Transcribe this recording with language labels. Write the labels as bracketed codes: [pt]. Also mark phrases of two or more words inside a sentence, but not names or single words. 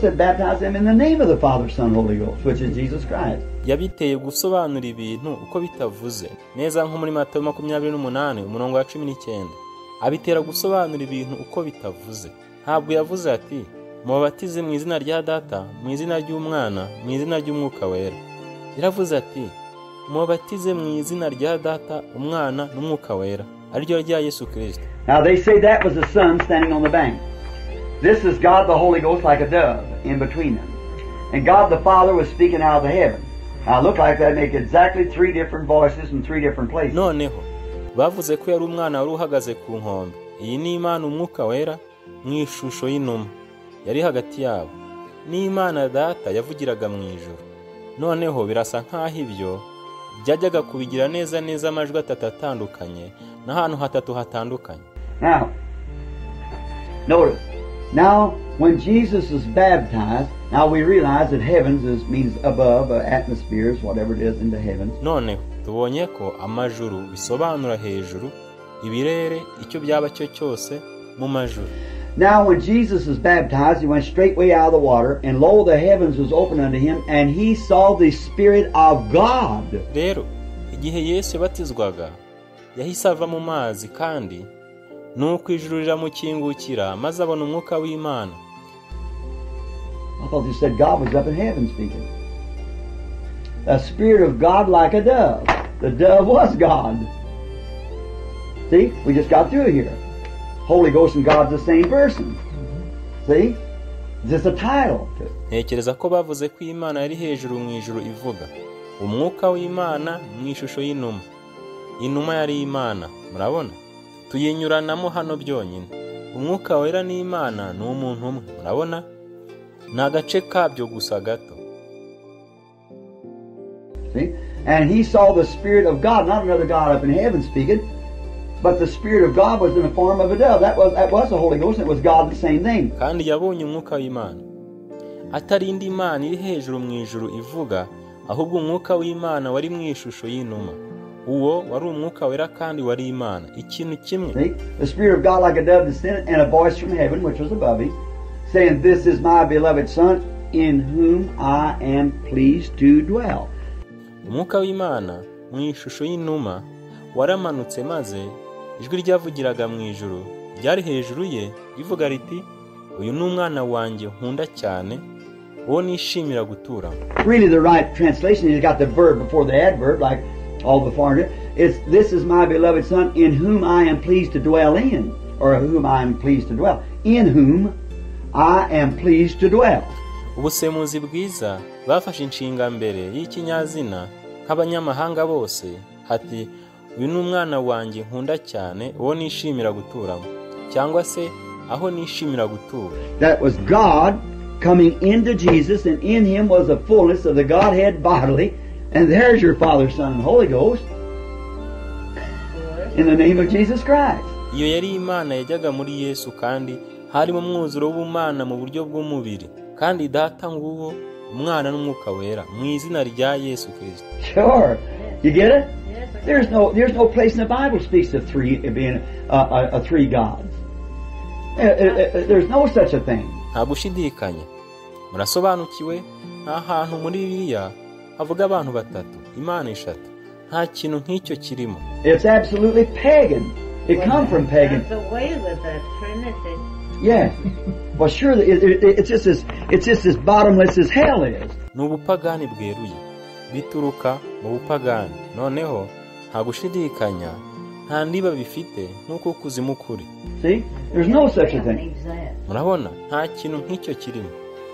[en] He said baptize them in the name of the Father, Son, Holy Ghost, which is Jesus Christ. [rw] Yabiteye gusobanura ibintu uko bitavuze neza, nko muri Matayo 28 umurongo wa 19. Abitera gusobanura ibintu uko bitavuze. Ntabwo yavuze ati mubatize mu izina rya data, mu izina ry'umwana, mu izina ry'umwuka wera. Yaravuze ati mubatize mu izina rya data, umwana n'umwuka wera, ariryo rya Yesu Kristo. [en] Now they say that was the Son standing on the bank. This is God the Holy Ghost like a dove in between them. And God the Father was speaking out of the heaven. Now look like that make exactly three different voices in three different places. [rw] Noneho bavuze ko yari umwana wari uhagaze ku nkombe. Iyi ni Imana umwuka wera mu ishusho y'inuma yari hagati yabo, ni Imana data yavugiraga mu ijuru. Noneho birasa nk'aho ibyo byajyaga kubigira neza amajwi atatu atandukanye n'ahantu hatatu hatandukanye. [en] Now, notice, now when Jesus was baptized, now we realize that heavens means above, atmospheres, whatever it is, into heavens. [rw] Noneho tubonye ko amajuru bisobanura hejuru, ibirere icyo byaba cyo cyose mu majuru. [en] Now when Jesus was baptized, he went straightway out of the water, and lo, the heavens was opened unto him, and he saw the Spirit of God. [rw] Rero igihe Yesu yabatizwaga yahise ava mu mazi, kandi nuko ijuru riramukingukira maze abona umwuka w'Imana. [en] I thought you said God was up in heaven speaking. The Spirit of God like a dove. The dove was God. See? We just got through here. Holy Ghost and God's the same person. See? It's just a title. [rw] Ntekereza ko bavuze ko Imana yari hejuru mu ijuru ivuga. Umwuka w'Imana mu ishusho y'inuma. Inuma yari Imana. Murabona? Tuyinyuranamo hano byonyine. Umwuka wera n'Imana ni umuntu umwe. Murabona? Ni agace kabyo gusa gato. [en] See? And he saw the Spirit of God, not another God up in heaven speaking, but the Spirit of God was in the form of a dove. That was the Holy Ghost, and it was God the same thing. [rw] Kandi yabonye umwuka w'Imana. Atari indi Imana iri hejuru mu ijuru ivuga, ahubwo umwuka w'Imana wari mu ishusho y'inuma. Uwo wari umwuka wera kandi wari Imana. Ikintu kimwe. [en] See? The Spirit of God like a dove descended, and a voice from heaven, which was above him, saying, "This is my beloved Son, in whom I am pleased to dwell." [rw] Umwuka w'Imana mu ishusho y'inuma waramanutse maze ijwi ryavugiraga mu ijuru ryari hejuru ye rivuga riti, uyu ni umwana wanjye nkunda cyane, uwo nishimira gutura. [en] Really the right translation is got the verb before the adverb, like all the foreigner. It's, "This is my beloved Son, in whom I am pleased to dwell in," or "whom I am pleased to dwell." In whom I am pleased to dwell. [rw] Ubusemuzi bwiza bafashe inshinga mbere y'ikinyazina nk'abanyamahanga bose hati, uyu ni umwana wanjye nkunda cyane, uwo nishimira guturamo, cyangwa se aho nishimira gutura. [en] That was God coming into Jesus, and in him was the fullness of the Godhead bodily, and there's your Father, Son, and Holy Ghost in the name of Jesus Christ. [rw] Iyo yari Imana yajyaga muri Yesu, kandi harimo umwuzuro w'Ubumana mu buryo bw'umubiri, kandi data nguwo umwana n'umwuka wera mu izina rya Yesu Kristo. [en] Sure. You get it? There's no place in the Bible speaks of three being a three gods. There's no such a thing. [rw] Nta gushidikanya. Murasobanukiwe? Nta hantu muri Bibiliya havuga abantu batatu, Imana eshatu. Nta kintu nk'icyo kirimo. [en] It's absolutely pagan. It comes from pagan. That's the way with the Trinity. Yes. Well, sure, it's just as bottomless as hell is. [rw] Ni ubupagani bweruye. Bituruka mu bupagani. Noneho nta gushidikanya, nta ndiba bifite nk'uko kuzimu kuri. [en] See? There's no such a thing. [rw] Murabona? Nta kintu nk'icyo kirimo.